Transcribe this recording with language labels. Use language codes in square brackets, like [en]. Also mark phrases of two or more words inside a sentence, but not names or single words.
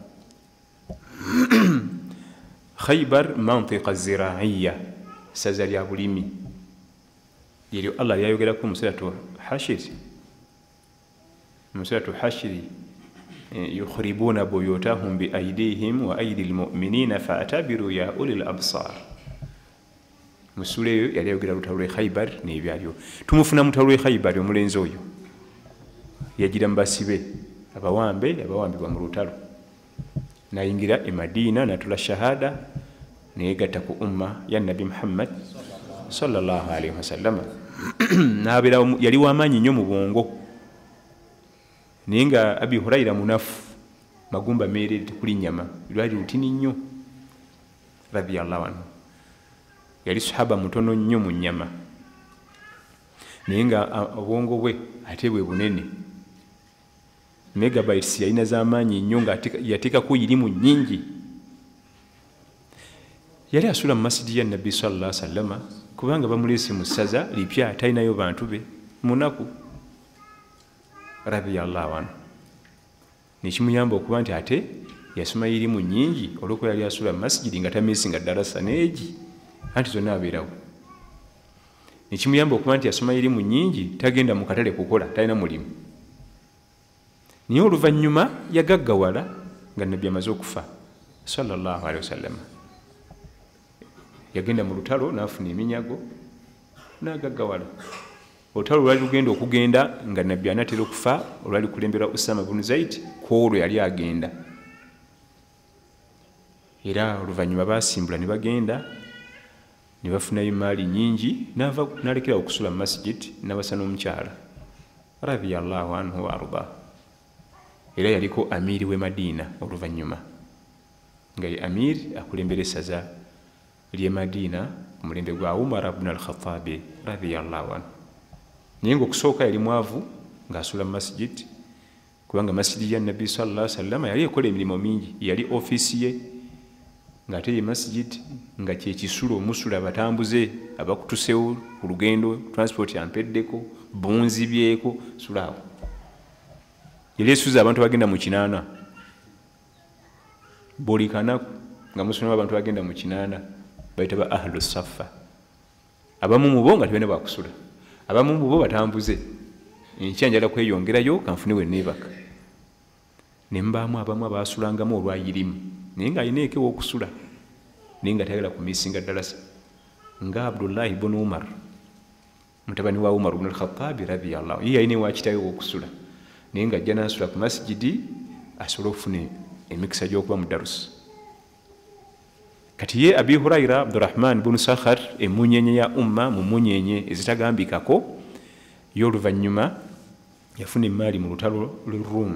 [ar] خيبر منطقة زراعية, [lg] ssaza lya bulimi eryo Allah lyayogerako mu [ar] سورة الحشر يخربون بيوتهم بأيديهم وأيدي المؤمنين فاعتبروا يا أولي الأبصار. [lg] Musula eyo yali ayogera lutalo lw'e Khaybar n'ebyaliwo. Tumufuna mutalo lw'e Khaybar omulenzi oyo yagira mu basibe abawambibwa mu lutalo, nayingira e Madina natula shahada neyegatta ku umma ya Nabi Muhammad [ar] صلى الله عليه وسلم. [lg] Nabeera yali w'amaanyi nnyo mu bwongo, naye nga Abi Huraira munafu, magumba meeredde kuli nnyama, lwali lutini nnyo [ar] رضي الله عنه. [lg] Yali sahaba mutono nnyo mu nnyama, naye nga obwongo bwe ate bwe bunene. Megabytes yalina z'amaanyi nnyo nga yateekako irimu nnyingi. Yali asula mu masidi ya Nabbi [ar] صلى الله عليه وسلم [lg] kubanga bamuleese mu ssaza lipya, talinayo bantu be, munaku [ar] رضي الله عنه. [lg] Nekimuyamba okuba nti ate yasoma irimu nnyingi olw'okuba yali asula mu masjidi nga tameesinga darasa neegi, anti zonna abeerawo. Nekimuyamba okuba nti yasoma irimu nnyingi, tagenda mu katale kukola, talina mulimu. Naye oluvannyuma yagaggawala nga Nabbi amaze okufa [ar] صلى الله عليه وسلم. [lg] Yagenda mu lutalo n'afuna eminyago n'agaggawala. Olutalo lwali lugenda okugenda nga Nabbi anaatera okufa, olwali kulembera Usama bin Zaid, kwolwo yali agenda. Era oluvannyuma basimbula ne bagenda ne bafunayo maali nnyingi, n'alekera okusula mu masjid n'abasa n'omukyala [ar] رضي الله عنه وأرضاه. [lg] Era yaliko amiri w'e Madina oluvannyuma, nga ye amiri akulembera essaza ly'e Madina ku mulembe gwa Umar ibn al-Khattab [ar] رضي الله عنه. [lg] Naye ng'okusooka yali mwavu ng'asula mu masjid, kubanga masjidi ya Nabbi [ar] صلى الله عليه وسلم [lg] yali ekola emirimu mingi. Yali ofiisi ye ng'ate ye masjid nga kye kisulo musula abatambuze abakutusewo ku lugendo, transport yampeddeko, bunzibyeko, sulaawo. Yali esuza abantu bagenda mu 8 buli kanaku, nga musuluma abantu bagenda mu 8 bayita ba [ar] أهل الصفة. [lg] Abamu mu bo nga tebalina bwakusula, abamu mu bo batambuze, enkya njala kweyongerayo kanfune we neebaka. Ne mbaamu abamu abaasulangamu olwayirimu, naye ng'alina eka ew'okusula, naye nga tayagala kumiisinga ddalasa, nga Abdullahi ibn Umar mutabani wa Umar ibn al-Khattab [ar] رضي الله عنه. [lg] Ye yalina ewa kitaawe ew'okusula, naye ng'ajja n'asula ku masjidi asobole okufuna emikisa gy'okuba mu darusi. Kati ye Abi Huraira Abdurrahman bunu Sakhar, emunyenye ya umma mu munyenye ezitagambikako, y'oluvannyuma yafuna emaali mu lutalo lw'e Rum.